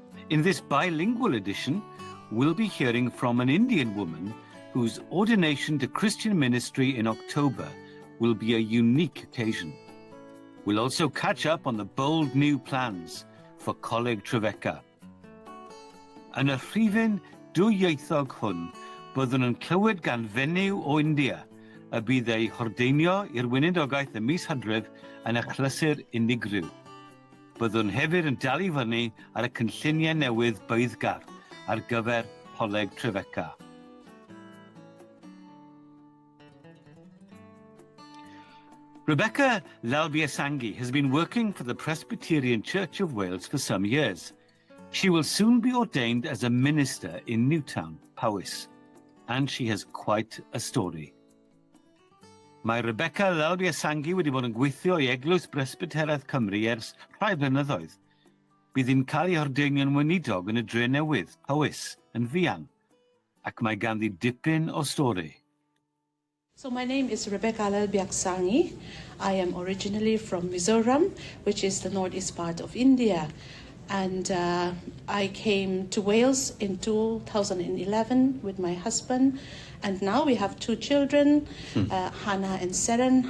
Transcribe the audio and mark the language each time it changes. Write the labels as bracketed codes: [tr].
[en] In this bilingual edition, we'll be hearing from an Indian woman whose ordination to Christian ministry in October will be a unique occasion. We'll also catch up on the bold new plans for Coleg Trefeca. [cy] Yn y rhifyn dwyieithog hwn, byddwn yn clywed gan fenyw o India y bydd ei hordeinio i'r weinidogaeth y mis Hydref yn achlysur unigryw. Byddwn hefyd yn dal I fyny ar y cynlluniau newydd byddgar ar gyfer Coleg Trefeca. [en] Rebecca Lalbiaksangi has been working for the Presbyterian Church of Wales for some years. She will soon be ordained as a minister in Newtown, Powys, and she has quite a story. [cy] Mae Rebecca Lalbiaksangi wedi bod yn gweithio I Eglwys Bresbyteraidd Cymru ers rhai blynyddoedd. Bydd hi'n cael ei hordeinio'n weinidog yn y Drenewydd, Powys, yn fuan, ac mae ganddi dipyn o stori. [en] So my name is Rebecca Lalbiaksangi. I am originally from Mizoram, which is the northeast part of India. And I came to Wales in 2011 with my husband. And now we have two children, Hannah and Seren.